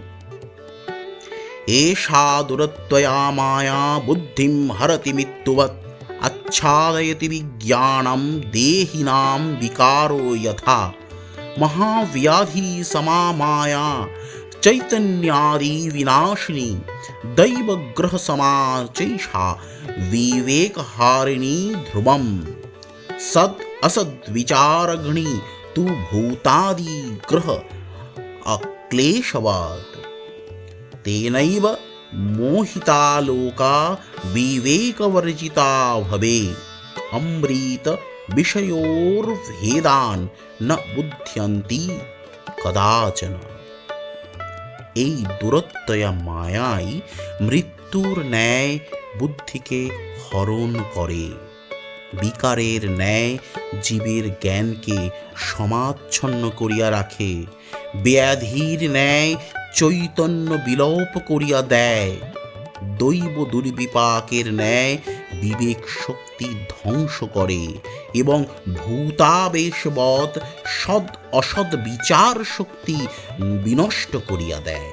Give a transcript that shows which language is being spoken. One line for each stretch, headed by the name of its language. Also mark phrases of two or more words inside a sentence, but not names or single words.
Sanskrit: এষা দুরত্বয়া মায়া বুদ্ধিম হরতি মৃত্যুবৎ আচ্ছাদয়তি বিজ্ঞানম দেহিনাম বিকারো যথা। মহাব্যাধি সমা মায়া চৈতন্যাদি বিনাশিনী দৈবগ্রহ সমা চৈষা বিবেকহারিণী ধ্রুবম। সদ असद विचारगणी तु भूतादि ग्रह अक्लेशवाद। तेनैव मोहिता लोका विवेकवर्जिता भवे। अमृत विषयोर्भेदान न बुध्यन्ति कदाचन।
Bangla: এই দুরত্যয়া মায়াই মৃত্যুর ন্যায় বুদ্ধিকে হরণ করে, বিকারের ন্যায় জীবের জ্ঞানকে সমাচ্ছন্ন করিয়া রাখে, ব্যাধির ন্যায় চৈতন্য বিলোপ করিয়া দেয়, দৈব দুর্বিপাকের ন্যায় বিবেক শক্তি ধ্বংস করে এবং ভূতাবেশবৎ সদ অসদ বিচার শক্তি বিনষ্ট করিয়া দেয়।